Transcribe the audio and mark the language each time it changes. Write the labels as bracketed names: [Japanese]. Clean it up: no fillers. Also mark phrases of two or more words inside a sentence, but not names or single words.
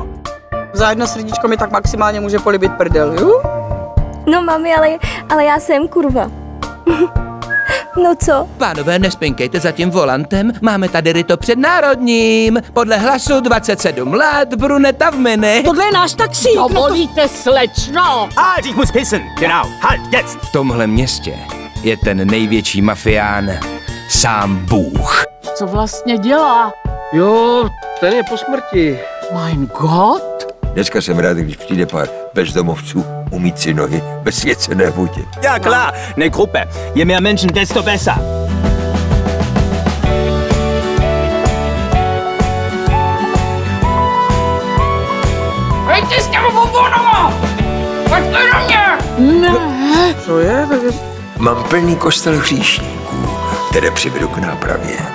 [Czech] Za jedno srdíčko mi tak maximálně může polibit prdel, jo? No mami, ale já jsem kurva. No co? Pánové, nespinkejte za tím volantem, máme tady ryto před národním. Podle hlasu 27 let, bruneta v mini. Tohle je náš taxík. Dovolíte, slečno? [German] Halt, ich muss pissen. Genau, halt, jetzt. [Czech] V tomhle městě je ten největší mafián sám Bůh. Co vlastně dělá? Jo, ten je po smrti. [German] Mein Gott? [Czech] Dneska jsem rád, když přijde pár bezdomovců umýt si nohy ve svěcené vodě. [German] Ja, klar, eine Gruppe. Je mehr Menschen, desto besser. [Czech] Hejte s těmi bobonama! Pojďte do mě! Ne. Co je? Mám plný kostel hříšníků, které přivedu k nápravě.